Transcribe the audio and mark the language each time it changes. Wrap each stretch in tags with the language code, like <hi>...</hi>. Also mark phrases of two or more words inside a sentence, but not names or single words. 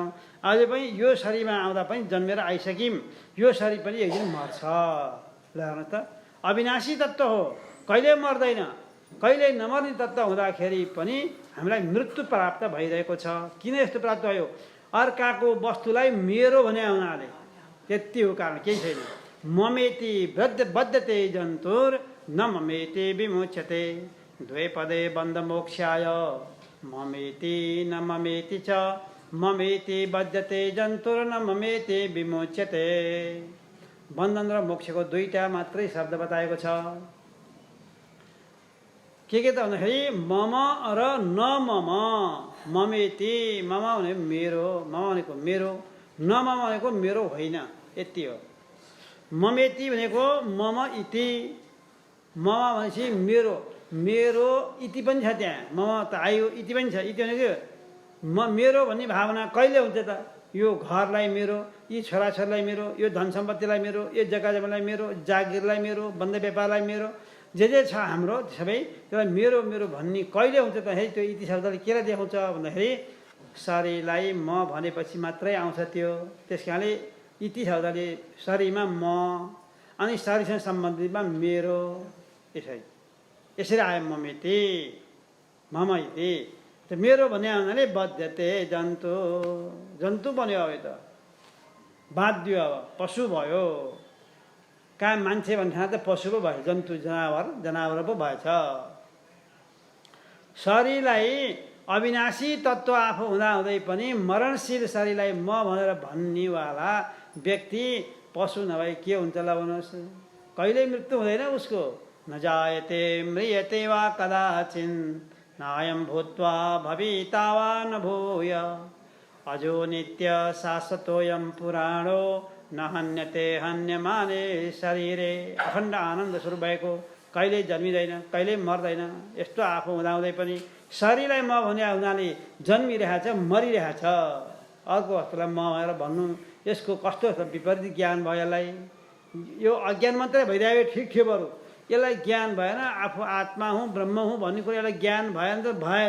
<ne>अहिले पनि यो शरीरमा आउँदा पनि जन्मेर आइसक्यौँ, यो शरीर पनि एक दिन मर्छ। ल हेर्नुहोस् त, अविनाशी तत्त्व हो, कहिले मर्दैन, कहिले नमर्ने तत्त्व हुँदाखेरि पनि हामीलाई मृत्यु प्राप्त भइरहेको छ। किन यस्तो प्राप्त भयो? अर्काको वस्तुलाई मेरो भन्ने हुनाले। त्यति हो कारण, केही छैन।</ne> <sa>ममेति बद्धते जन्तुर न ममेति विमुच्यते, द्वे पदे बन्ध मोक्षाय, ममेति न ममेति च, ममेति बद्धते जन्तुर न ममेति विमुच्यते।</sa> <ne>बन्धन र मोक्षको 2टा मात्रै शब्द बताएको छ। के त भन्दाखेरि मम र न मम। ममेति, मम भनेको मेरो, मम भनेको मेरो, न मम भनेको मेरो होइन, यति हो। ममेति भनेको</ne> <sa>मम इति,</sa> <ne>मम भनेपछि मेरो इति पनि छ त्यहाँ, मम त आयो, इति पनि छ। इति भनेको मेरो भन्ने भावना कहिले हुन्छ त? यो घरलाई मेरो, यी छोराछोरीलाई मेरो, यो धन सम्पत्तिलाई मेरो, यो जग्गा जमिनलाई मेरो, जागिरलाई मेरो, बन्द व्यापारलाई मेरो, जे छ हाम्रो सबै, त्यसलाई मेरो भन्ने कहिले हुन्छ त? त्यो इति शब्दले केलाई देखाउँछ भन्दाखेरि शरीरलाई म भनेपछि मात्रै आउँछ त्यो। त्यस कारणले इति शब्दले शरीरमा म, अनि शरीरसँग सम्बन्धितमा मेरो, यसरी आयो</ne> <sa>ममेति, मम इति।</sa> <ne>त्यो मेरो भन्ने हुनाले</ne> <sa>बद्धते जन्तु</sa> <ne>बन्यो। अब त बाध्यो, अब पशु भयो। कहाँ मान्छे भन्ने ठाउँ त पशु पो भयो, जन्तु जनावर पो भएछ। शरीरलाई अविनाशी तत्त्व आफू हुँदाहुँदै पनि मरणशील शरीरलाई म भनेर भन्नेवाला व्यक्ति पशु नभए के हुन्छ ल भन्नुहोस्। कहिल्यै मृत्यु हुँदैन उसको।</ne> <sa>न जायते म्रियते वा कदाचिन् नायं भूत्वा भविता वा न भूय अजो नित्य शाश्वतोऽयं पुराणो न हन्यते हन्यमाने शरीरे।</sa> <ne>अखण्ड आनन्द स्वरूप भएको, कहिल्यै जन्मिँदैन, कहिल्यै मर्दैन, यस्तो आफू हुँदाहुँदै पनि शरीरलाई म भने हुनाले जन्मिरहेछ, मरिरहेछ। अर्को वस्तुलाई म भनेर भन्नु, यसको कस्तो विपरीत ज्ञान भयो यसलाई। यो अज्ञान मात्रै भइरहेको ठिक थियो, बरु यसलाई ज्ञान भएन, आफू आत्मा हुँ ब्रह्म हुँ भन्ने कुरा यसलाई ज्ञान भएन त भएन।</ne>